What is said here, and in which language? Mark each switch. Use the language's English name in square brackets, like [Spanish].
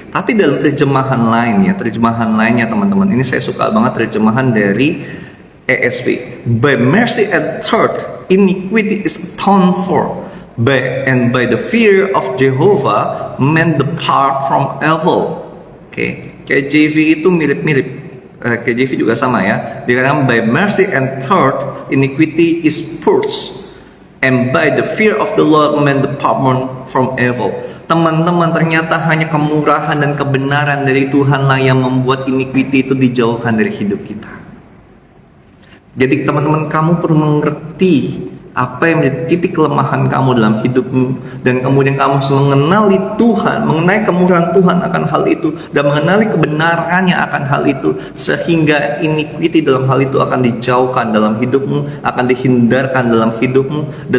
[Indonesian] Tapi dalam terjemahan lainnya teman-teman, ini saya suka banget terjemahan dari ESV. [English] By mercy and truth iniquity is atoned for, by the fear of Jehovah men depart from evil. Oke. [Indonesian] KJV itu mirip-mirip. KJV juga sama ya. [English] Dikatakan by mercy and truth iniquity is purged, and by the fear of the Lord men depart from evil. [Indonesian] Teman-teman, ternyata hanya kemurahan dan kebenaran dari Tuhanlah yang membuat iniquity itu dijauhkan dari hidup kita. Jadi teman-teman, kamu perlu mengerti apa yang menjadi titik kelemahan kamu dalam hidupmu, dan kemudian kamu selalu mengenali Tuhan, mengenai kemurahan Tuhan akan hal itu, dan mengenali kebenarannya akan hal itu, sehingga iniquity dalam hal itu akan dijauhkan dalam hidupmu, akan dihindarkan dalam hidupmu.